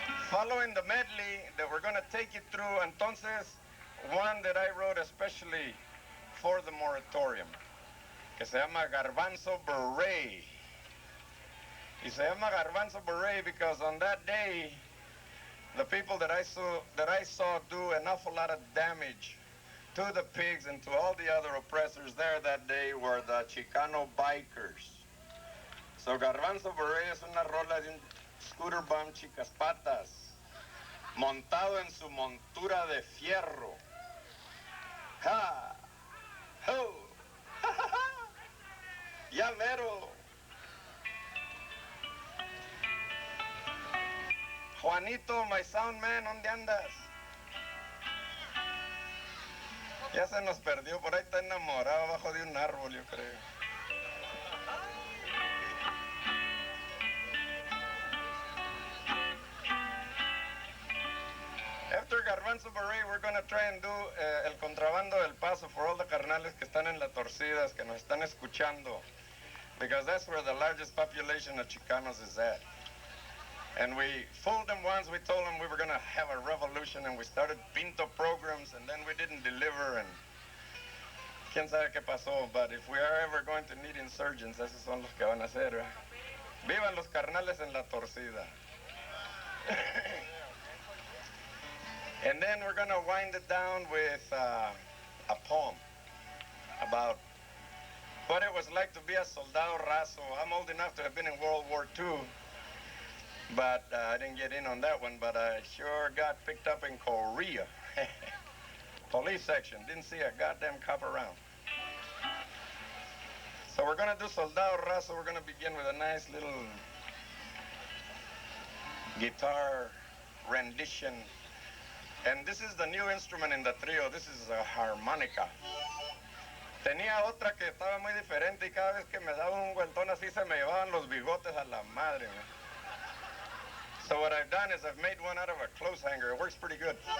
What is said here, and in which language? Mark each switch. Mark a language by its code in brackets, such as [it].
[en] Following the medley that we're going to take you through, entonces, one that I wrote especially for the moratorium, [es] que se llama [en] Garbanzo Beret. [es] Y se llama [en] Garbanzo Beret because on that day, the people that I saw do an awful lot of damage to the pigs and to all the other oppressors there that day were the Chicano bikers. [es] So Garbanzo Beret es una rola de un scooter bum chicas patas, montado en su montura de fierro. Ha! Ho! Ha, ha, ha. Ya mero. [en] Juanito, my sound man, [es] ¿dónde andas? Ya se nos perdió, por ahí está enamorado abajo de un árbol, yo creo. [en] After Garbanzo Beret, we're going to try and do el contrabando del paso for all the carnales [es] que están en La Torcidas, que nos están escuchando, [en] because that's where the largest population of Chicanos is at. And we fooled them once. We told them we were going to have a revolution, and we started Pinto programs, and then we didn't deliver, and [es] quién sabe qué pasó. [en] But if we are ever going to need insurgents, [es] esos son los que van a hacer. Vivan los carnales en La Torcida. [en] And then we're going to wind it down with a poem about what it was like to be a soldado raso. I'm old enough to have been in World War II, but I didn't get in on that one, but I sure got picked up in Korea. Police section, didn't see a goddamn cop around. So we're gonna do Soldado Raso. We're gonna begin with a nice little guitar rendition. And this is the new instrument in the trio. This is a harmonica. [es] Tenía otra que estaba muy diferente y cada vez que me daba un vueltón así se me llevaban los bigotes a la madre, man. [en] So what I've done is I've made one out of a clothes hanger. It works pretty good.